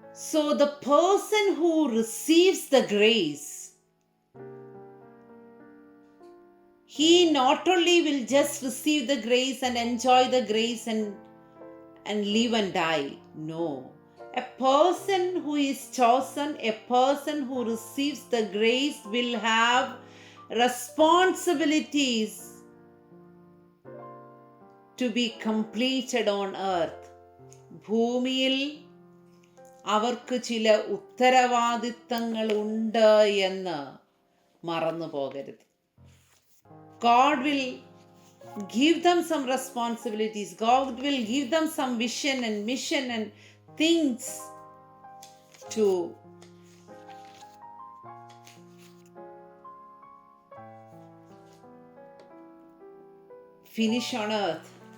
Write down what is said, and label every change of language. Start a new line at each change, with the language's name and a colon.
English: So the person who receives the grace, he not only will just receive the grace and enjoy the grace and live and die. No. A person who is chosen, a person who receives the grace will have responsibilities to be completed on earth.
Malayalam: ഭൂമിയിൽ അവർക്ക് ചില ഉത്തരവാദിത്തങ്ങൾ ഉണ്ട് എന്ന് മറന്നു പോകരുത്.
English: God will give them some responsibilities. God will give them some vision and mission and things to finish on earth.